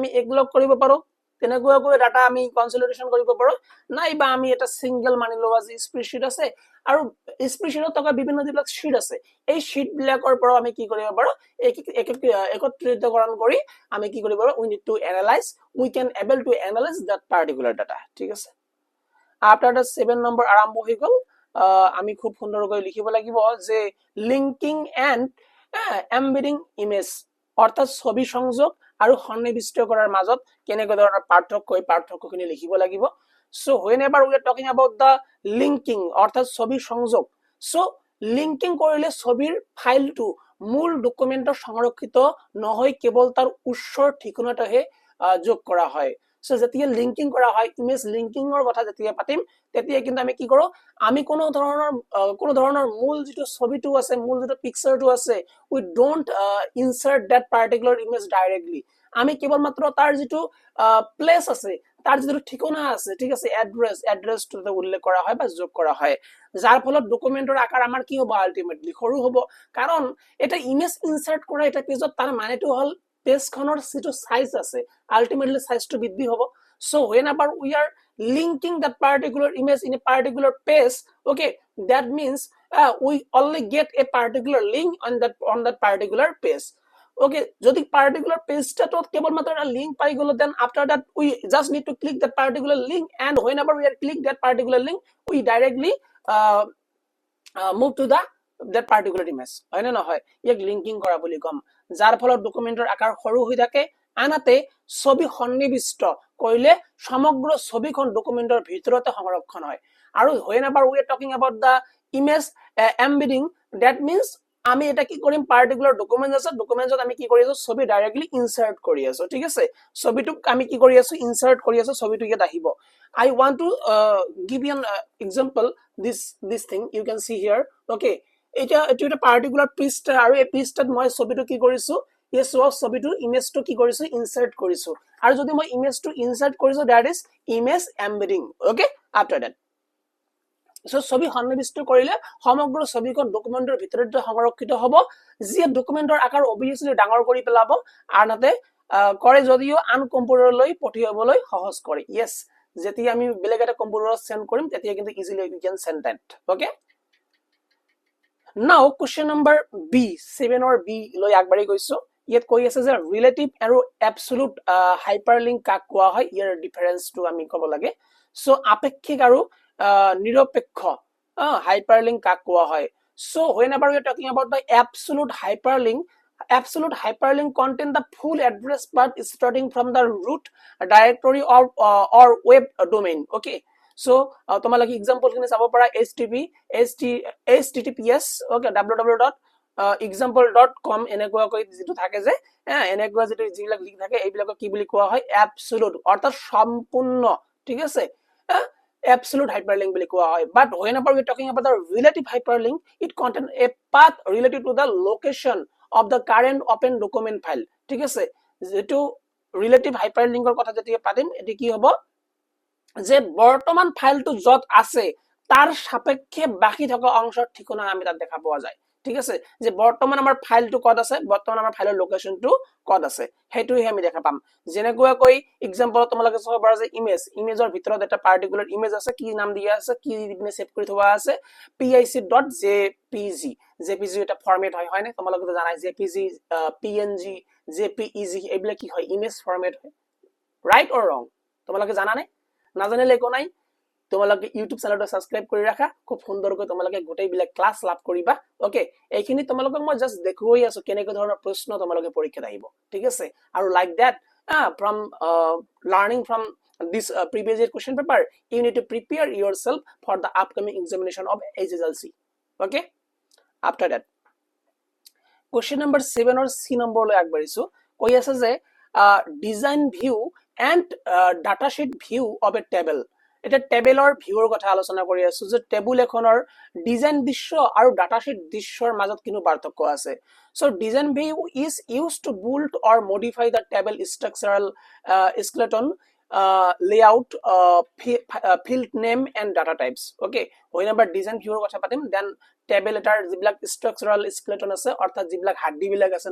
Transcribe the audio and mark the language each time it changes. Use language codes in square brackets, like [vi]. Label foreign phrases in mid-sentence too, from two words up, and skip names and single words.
[as] একলগ কৰিব পাৰো তেনেকৈ ডাটা আমি কনসলিডেশন কৰিব পাৰো নাইবা আমি এটা সিঙ্গেল মানি লোৱা যে স্প্রেডশিট আছে আৰু স্প্রেডশিটত থকা বিভিন্ন যিবিলাক শীট আছে এই শীট বিলাকৰ পৰা আমি কি কৰিব পাৰো একত্ৰিতকৰণ কৰি আমি কি কৰিব পাৰো [en] we need to analyze we can able to analyze that particular data [as] ঠিক আছে [en] after the [as] 7 নম্বৰ আৰম্ভ হৈ গল আমি খুব সুন্দৰকৈ লিখিব লাগিব যে [en] linking and embedding image [as] অর্থাৎ ছবি সংযোগ আৰু সন্নিবিষ্ট কৰাৰ মাজত কেনেকৈ ধৰণৰ পাৰ্থক্য এই পাৰ্থক্যখিনি লিখিব লাগিব সো [en] whenever we are talking about the linking [as] অৰ্থাৎ ছবি সংযোগ সো লিংকিং কৰিলে ছবিৰ ফাইলটো মূল ডকুমেন্টৰ সংৰক্ষিত নহয় কেৱল তাৰ উৎসৰ ঠিকনাটোহে যোগ কৰা হয় সো যেতিয়া লিংকিং কৰা হয় ইমেজ লিংকিংৰ কথা যেতিয়া পাতিম তেতিয়া কিন্তু আমি কি কৰো আমি কোনো ধৰণৰ মূল যেটো ছবিটো আছে মূল যেটো পিকচাৰটো আছে [en] we don't insert that particular image directly [as] আমি কেৱল মাত্ৰ তাৰ যেটো প্লেস আছে তাৰ যেটো ঠিকনা আছে ঠিক আছে এড্ৰেছটো উল্লেখ কৰা হয় বা যোগ কৰা হয় যাৰ ফলত ডকুমেন্টৰ আকাৰ আমাৰ কি হ'ব আলটিমেটলি সৰু হ'ব কাৰণ এটা ইমেজ ইনসার্ট কৰা এটা পেজত তাৰ মানেটো হল পেজ খনৰ যেটো সাইজ আছে আলটিমেটলি সাইজটো বৃদ্ধি হ'ব [en] so whenever we are linking that particular image in a particular page okay that means we only get a particular link on that particular page okay [as] যদি particular page টা তো কেবল মাত্ৰ এটা link পাই গলো [en] then after that we just need to click that particular link and whenever we are click that particular link we directly move to that particular image [as] হয় না নহয় ইয়াক লিংকিং কৰা বুলি কম যাৰ ফলত ডকুমেন্টৰ আকাৰ সৰু হৈ থাকে আনহাতে ছবি সন্নিবিষ্ট কৰিলে সমগ্ৰ ছবিখন ডকুমেন্টৰ ভিতৰতে সংৰক্ষণ হয় আৰু [en] whenever we are talking about the image embedding that means [as] আমি এটা কি কৰিম পার্টিকুলার ডকুমেন্ট আছে ডকুমেন্টত আমি কি কৰি আছো ছবি ডাইৰেক্টলি ইনসার্ট কৰি আছো ঠিক আছে ছবিটো আমি কি কৰি আছো ইনসার্ট কৰি আছো ছবিটো ইয়াত আহিব [en] I want to give you an example this thing you can see here okay [as] এটা পার্টিকুলার পৃষ্ঠা আৰু এই পৃষ্ঠাত মই ছবিটো কি কৰিছো এই ছবিটো ইমেজটো কি কৰিছো ইনসার্ট কৰিছো আৰু যদি মই ইমেজটো ইনসার্ট কৰিছো [en] that is image embedding okay after that [as] সো ছবি সন্নিবিষ্ট কৰিলে সমগ্ৰ ছবিখন ডকুমেন্টৰ ভিতৰত সংৰক্ষিত হ'ব যি ডকুমেন্টৰ আকাৰ অবিয়াসলি ডাঙৰ কৰি পেলাব আনহাতে কৰে যদিও আন কম্পিউটাৰলৈ পঠিয়াবলৈ সহজ কৰে yes যেতিয়া আমি বেলেগ এটা কম্পিউটাৰত সেন্ড কৰিম তেতিয়া কিন্তু ইজিলি [en] we can send that okay now question number b 7 or b [as] লৈ আগবাঢ়ি গৈছো ইয়াত কৈ আছে যে ৰিলেটিভ আৰু এবসলিউট হাইপাৰলিংক কাক কোৱা হয় ইয়াৰ ডিফাৰেন্সটো আমি ক'ব লাগে সো আপেক্ষিক আৰু নিৰপেক্ষ hyperlink কাক কোৱা হয় [en] so whenever we are talking about the absolute hyperlink contain the full address but starting from the root directory or web domain okay so [as] তোমালোকে एग्जांपल খিনি চাব পাৰা https okay www.example.com এনেকুৱা কৈ যেটো থাকে যে এনেকুৱা যেটো যিবিলাক লিংক থাকে এইবিলাক কি বুলি কোৱা হয় absolute অৰ্থাৎ সম্পূৰ্ণ ঠিক আছে [en] absolute hyperlink [as] বুলি কোৱা হয় but [en] whenever we are talking about the relative hyperlink it contains a path related to the location of the current open document file [as] ঠিক আছে যেটো [en] relative hyperlink [as] ৰ কথা যেতিয়া পাতিম এটি কি হ'ব যে বৰ্তমান ফাইলটো যত আছে তাৰ সাপেক্ষে বাকি থকা অংশৰ ঠিকনা আমি তাত দেখা পোৱা যায় ঠিক আছে যে বৰ্তমান আমাৰ ফাইলটো কত আছে বৰ্তমান আমাৰ ফাইলৰ লোকেশনটো কত আছে হেতুই আমি দেখা পাম যেনেকুৱা কৈ एग्जांपल তোমালোকে চাব পাৰা যে ইমেজৰ ভিতৰত এটা পাৰ্টিকুলাৰ ইমেজ আছে কি নাম দিয়া আছে কি দিনে সেভ কৰি থোৱা আছে pic.jpg এটা ফৰম্যাট হয় না তোমালোকে তো জানাই jpg png jpeg এইবিলাক কি হয় ইমেজ ফৰম্যাট হয় [en] right or wrong [as] তোমালোকে জানা নাই নাজানিলে একো নাই তোমালোকে ইউটিউব চ্যানেলটো সাবস্ক্রাইব কৰি ৰাখা খুব সুন্দৰকৈ তোমালোকে গোটেই বিলাক ক্লাস লাভ কৰিবা ওকে এইখিনি তোমালোকক মই জাস্ট দেখুৱাই আছো কেনেকৈ ধৰণৰ প্ৰশ্ন তোমালোকে পৰীক্ষাত আহিব ঠিক আছে আৰু [en] like that from learning from this previous year question paper you need to prepare yourself for the upcoming examination of HSLC okay after that question number 7 or c number [as] লৈ আগবাঢ়িছো কৈ আছে যে [en] design view and data sheet view of a table [as] এটা টেবুলৰ ভিউৰ কথা আলোচনা কৰি আছো যে টেবুল এখনৰ ডিজাইন দৃশ্য আৰু ডাটা শীট দৃশ্যৰ মাজত কিনো পাৰ্থক্য [en] আছে সো design view is used to build or modify the table structural skeleton layout field name and data types okay whenever design ভিউৰ [as] কথা পাতিম [en] then [as] টেবুল এটাৰ যিবিলাক স্ট্ৰাকচাৰাল স্কেলেটন আছে অৰ্থাৎ যিবিলাক হাড্ডি বিলাক আছে